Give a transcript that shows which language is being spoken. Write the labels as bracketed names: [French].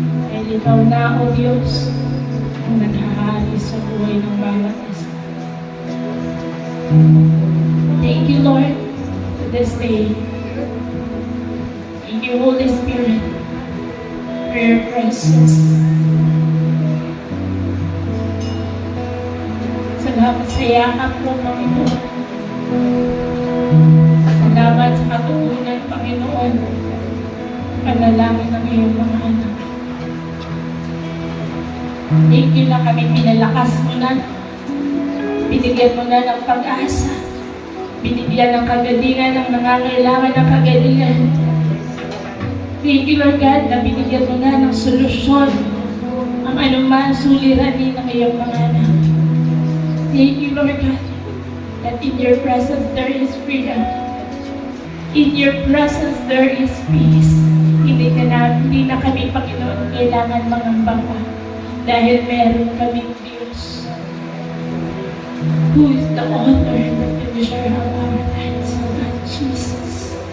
[Filipino] Dahil ikaw na, O Diyos, ang naghahari sa buhay ng bawat isa. [English] Thank you, Lord, for this day. Thank you, Holy Spirit, for your presence. [Filipino] Salamat sa yakap mo, Panginoon. Salamat sa katutunan, Panginoon. Panalangin ng iyong mga anak. Thank you na kami pinalakas mo na. Binigyan mo na ng pag-asa. Binigyan ng kagalingan ng nangangailangan ng kagalingan. Thank you, Lord God, na binigyan mo na ng solusyon ang anuman suliranin ng iyong mga anak. [English] Thank you, Lord God, that in your presence there is freedom. [Filipino] In your presence there is peace. Hindi na kami, Panginoon, kailangan mangamba pa. Dahil meron kaming Diyos who is the author and the finisher of our lives, O God, Jesus.